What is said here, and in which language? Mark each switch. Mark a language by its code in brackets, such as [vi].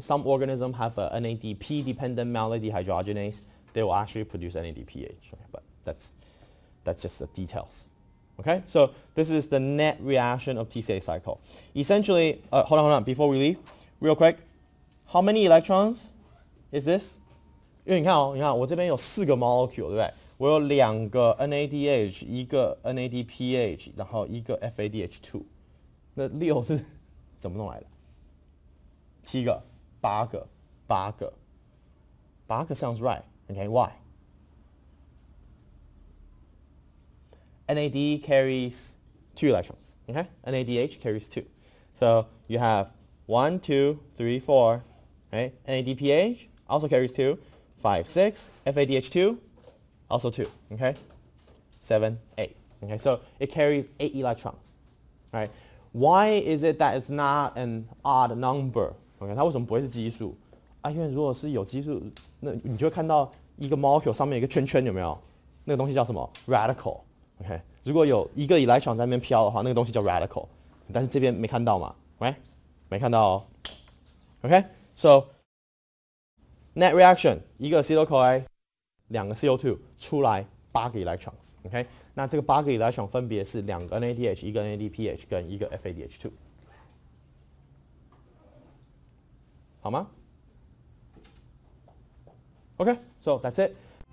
[en] Some organisms have a NADP-dependent malate dehydrogenase. They will actually produce NADPH. Okay, but that's just the details. Okay, so this is the net reaction of TCA cycle. Essentially, hold on, before we leave, real quick, how many electrons is this? [zh] 因为你看我这边有4个 molecule， 对不对？我有2个 NADH， 一个 NADPH， 然后一个 FADH2。那6是怎么弄来的？7个、8个、8个。 [en] 8个 sounds right. Okay, why? NAD carries 2 electrons. Okay, NADH carries 2. So you have 1, 2, 3, 4. Right? NADPH also carries 2. 5, 6. FADH2 also 2. Okay, 7, 8. Okay, so it carries 8 electrons. Right? Why is it that it's not an odd number? [zh] Okay, 它为什么不会是奇数？因为如果是有奇数，那你就会看到一个 molecule 上面有一个圈圈，有没有？那个东西叫什么 ？radical。Okay, 如果有一个 electron 在那边飘的话，那个东西叫 radical。但是这边没看到嘛 ，right？没看到哦。 [en] Okay, so net reaction 一个 acetyl-CoA， 2个 CO2 出来8个 electrons。 [zh] Okay， 那这个8个 electron 分别是2个 NADH， 一个 NADPH 跟一个 FADH2。 [en] 好吗？Okay, so that's it.